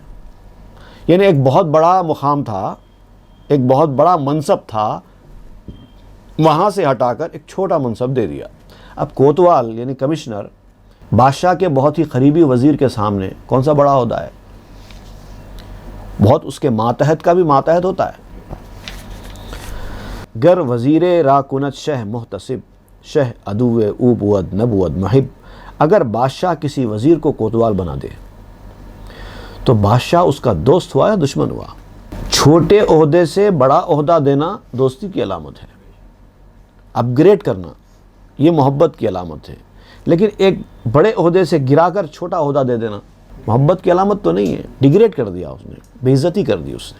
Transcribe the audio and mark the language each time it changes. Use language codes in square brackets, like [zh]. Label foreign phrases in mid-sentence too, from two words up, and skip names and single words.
[ur] یعنی ایک بہت بڑا مقام تھا، ایک بہت بڑا منصب تھا، وہاں سے ہٹا کر ایک چھوٹا منصب دے دیا. اب کوتوال یعنی کمشنر بادشاہ کے بہت ہی قریبی وزیر کے سامنے کون سا بڑا عہدہ ہے؟ بہت اس کے ماتحت کا بھی ماتحت ہوتا ہے. [fa] گر وزیر را کنت شہ محتسب شہ عدو او بود نبود محب. [ur] اگر بادشاہ کسی وزیر کو کوتوال بنا دے تو بادشاہ اس کا دوست ہوا یا دشمن ہوا؟ چھوٹے عہدے سے بڑا عہدہ دینا دوستی کی علامت ہے، اپ گریڈ کرنا یہ محبت کی علامت ہے. لیکن ایک بڑے عہدے سے گرا کر چھوٹا عہدہ دے دینا محبت کی علامت تو نہیں ہے، ڈیگریڈ کر دیا اس نے، بے عزتی کر دی اس نے.